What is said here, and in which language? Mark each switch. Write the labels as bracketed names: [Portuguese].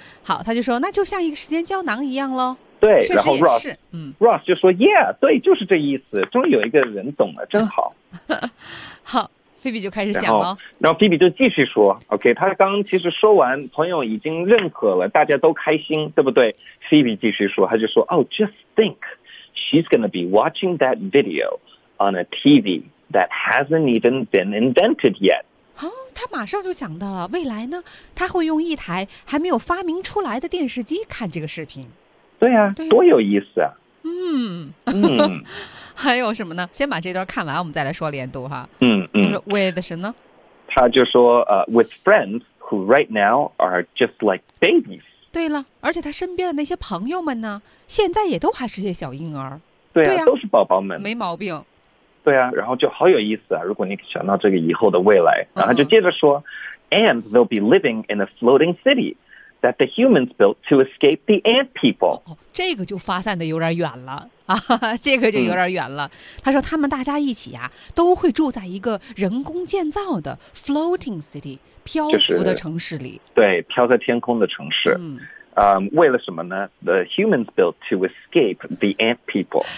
[Chinese] 好，他就说那就像一个时间胶囊一样喽。对，然后 Ross 是 Ross 就说 Yeah， 对，就是这意思。终于有一个人懂了，真好。好，菲比就开始想了。然后菲比就继续说 ，OK， 他刚其实说完，朋友已经认可了，大家都开心，对不对？菲比继续说，他就说 [English] ，Oh， just think， she's gonna be watching that video on a TV that hasn't even been invented yet。 [Chinese] 哦，他马上就想到了未来呢，他会用一台还没有发明出来的电视机看这个视频。对呀、啊，多有意思啊！嗯嗯，还有什么呢？先把这段看完，我们再来说连读哈。嗯嗯，with 什么呢？他就说 [English] with friends who right now are just like babies。 [Chinese] 对了，而且他身边的那些朋友们呢，现在也都还是些小婴儿。对呀、啊啊，都是宝宝们，没毛病。对啊，然后就好有意思啊！如果你想到这个以后的未来，然后就接着说、， [English] and they'll be living in a floating city。 That the humans built to escape the ant people. [Chinese] 哦，这个就发散的有点远了啊，这个就有点远了。他说他们大家一起啊，都会住在一个人工建造的 floating city， 漂浮的城市里。就是、对，飘在天空的城市。为了什么呢 [English] ？The humans built to escape the ant people.